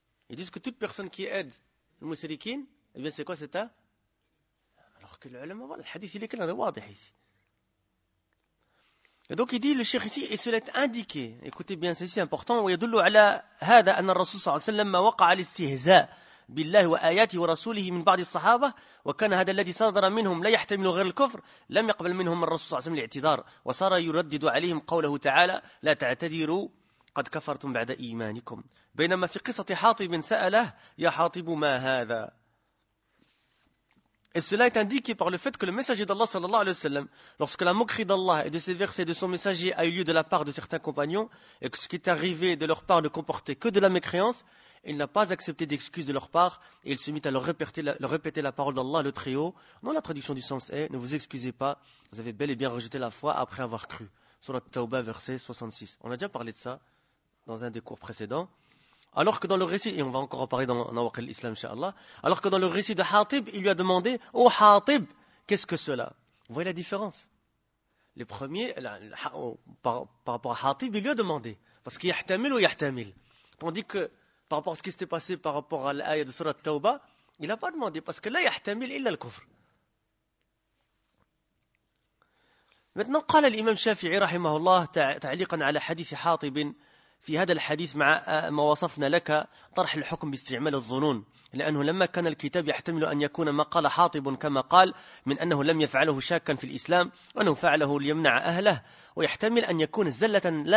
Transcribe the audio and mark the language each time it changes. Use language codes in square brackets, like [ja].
[fr] Ils disent que toute personne qui aide le mousrikin, eh bien c'est quoi c'est un? Alors que l'ulama, le hadith, il est clair, il est wadih ici. Et donc il dit le cheikh ici et cela est indiqué. Écoutez bien, ceci est important. Et donc il dit le cheikh ici et cela est indiqué. [ar] بالله وآياته ورسوله من بعض الصحابة، وكان هذا الذي صدر منهم لا يحتمل غير الكفر، لم يقبل منهم الرسول صلى الله عليه وسلم الاعتذار، وصار يردد عليهم قوله تعالى: لا تعتذروا قد كفرتم بعد إيمانكم. بينما في قصة حاطب سأله: يا حاطب ما هذا؟ [fr] Et cela est indiqué par le fait que le messager d'Allah sallallahu alayhi wa sallam, lorsque la moquerie d'Allah et de ses versets et de son messager a eu lieu de la part de certains compagnons, et que ce qui est arrivé de leur part ne comportait que de la mécréance, il n'a pas accepté d'excuses de leur part, et il se mit à leur répéter la parole d'Allah le Très-Haut, dont la traduction du sens est: ne vous excusez pas, vous avez bel et bien rejeté la foi après avoir cru. Sourate Tawbah, verset 66. On a déjà parlé de ça dans un des cours précédents. Alors que dans le récit, et on va encore en parler dans Nawaqil l'Islam, inshallah, alors que dans le récit de Hatib, il lui a demandé: « Oh Hatib, qu'est-ce que cela ?» Vous voyez la différence? Les premiers, par rapport à Hatib, il lui a demandé. Parce qu'il y a Ihtamil ou Ihtamil. Tandis que, par rapport à ce qui s'était passé par rapport à l'ayah de surat Tawba, il n'a pas demandé. Parce que là, Ihtamil illa al-kufr. Maintenant, [ar] قال l'imam Shafi'i, rahimahullah, ta'liqan ala hadith Hatibin, في هذا الحديث مع ما وصفنا لك طرح الحكم باستعمال الظنون، لأنه لما كان الكتاب يحتمل أن يكون ما قال حاطب كما قال من أنه لم يفعله شاكا في الإسلام، وأنه فعله ليمنع أهله، ويحتمل أن يكون زلة